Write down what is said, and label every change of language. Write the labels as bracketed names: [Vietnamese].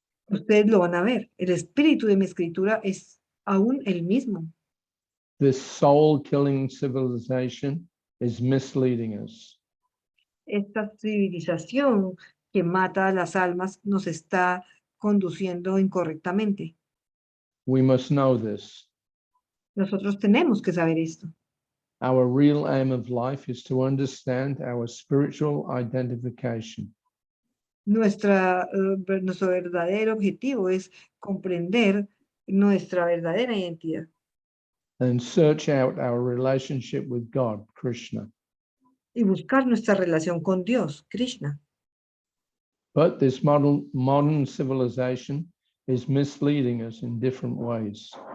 [Spanish] Ustedes lo van a ver. El espíritu de mi escritura es aún el mismo. [English] This soul-killing civilization is misleading us. [Spanish] Esta civilización que mata a las almas nos está conduciendo incorrectamente. [English] We must know this. [Spanish] Nosotros tenemos que saber esto. [English] Our real aim of life is to understand our spiritual identification. [Spanish] Nuestro verdadero objetivo es comprender nuestra verdadera identidad [English] And search out our relationship with God, Krishna. [Spanish] y buscar nuestra relación con Dios, Krishna. [English] But this modern civilization is misleading us in different ways.